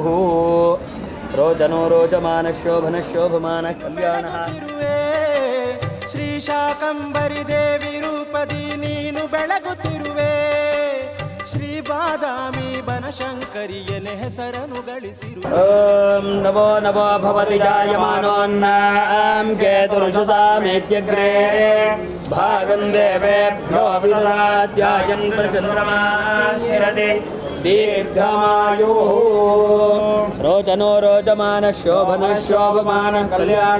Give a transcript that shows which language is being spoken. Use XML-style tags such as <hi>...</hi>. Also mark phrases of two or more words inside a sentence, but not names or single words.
<sa>ರೋಚನೋ ರೋಚಮಾನ ಶೋಭನ ಶೋಭಮಾನ ಕಲ್ಯಾಣ.</sa> <kn>ಶ್ರೀ ಶಾಕಂಬರಿ ದೇವಿ ರೂಪದಿ ನೀನು ಬೆಳಗುತ್ತಿರುವೆ, ಶ್ರೀ ಬಾದಾಮಿ ಬನಶಂಕರಿಯನೆ ಹೆಸರನ್ನು ಗಳಿಸಿರುವೆ.</kn> <sa>ಓಂ ನಮೋ ನಮೋ ಭವತಿ ಜಾಯಮಾನೋನ್ನಾಂ ಕೇತುರುಷುತಾಮೇತ್ಯಗ್ರೇ ಭಾಗಂ ದೇವೇಭ್ಯೋ ವಿದಧಾತ್ಯಾಯನ್ ಪ್ರಚಂದ್ರಮಾ ಸ್ಥಿರತಿ ದೀರ್ಘಮಾಯುಃ. ರೋಚನೋ ರೋಚಮಾನ ಶೋಭನ ಶೋಭಮಾನ ಕಲ್ಯಾಣ.</sa>